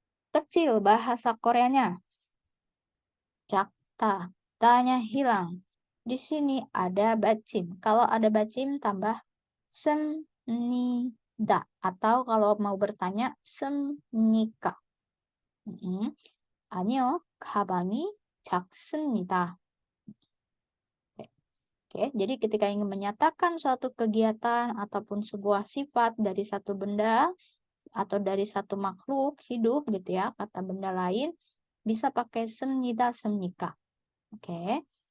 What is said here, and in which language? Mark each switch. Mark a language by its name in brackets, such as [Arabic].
[Indonesian] Kecil bahasa Koreanya. Jakta. Tanya hilang. Di sini ada bacim. Kalau ada bacim tambah semnida. 습니다. Atau kalau mau bertanya, 습니까? [Korean] 아니요, 가방이 작습니다. [Indonesian] Oke, jadi ketika ingin menyatakan suatu kegiatan ataupun sebuah sifat dari satu benda atau dari satu makhluk hidup gitu ya, kata benda lain, bisa pakai 습니다, 습니까. Oke.